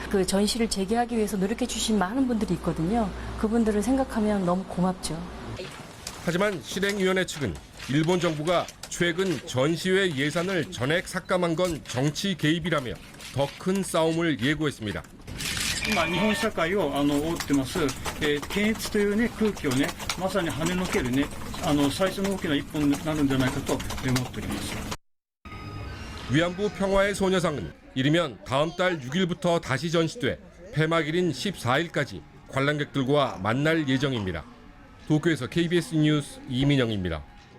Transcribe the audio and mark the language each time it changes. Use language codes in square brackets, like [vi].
[ko] 그 전시를 재개하기 위해서 노력해 주신 많은 분들이 있거든요. 그분들을 생각하면 너무 고맙죠. 하지만 실행위원회 측은 일본 정부가 최근 전시회 예산을 전액 삭감한 건 정치 개입이라며 더 큰 싸움을 예고했습니다. [ja] 今日本社会を覆ってます、検閲というね空気をねまさに跳ねのけるね最初の大きな一歩になるんじゃないかと思っております。 [ko] 위안부 평화의 소녀상은 이르면 다음 달 6일부터 다시 전시돼 폐막일인 14일까지 관람객들과 만날 예정입니다. 도쿄에서 KBS 뉴스 이민영입니다.